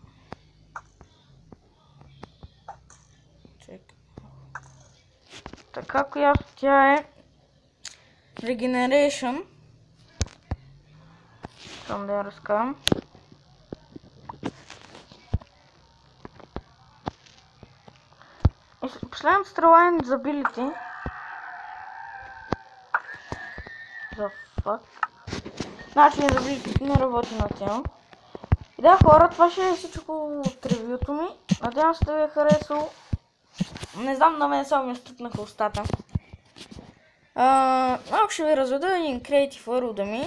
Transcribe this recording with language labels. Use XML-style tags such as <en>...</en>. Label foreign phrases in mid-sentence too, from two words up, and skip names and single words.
<bg>Така, която тя е Regeneration. Искам да я разкарам. Последната стрела е Invincibility.</bg> <en>the fuck?</en> <bg>Значи не работи на тема. И да, хора, това ще е всичко от ревюто ми. Надявам се да ви е харесало. Не знам, на мен само ми стукнаха устата. Малко ще ви разведа един</bg> <en>Creative World</en> <bg>ми.</bg>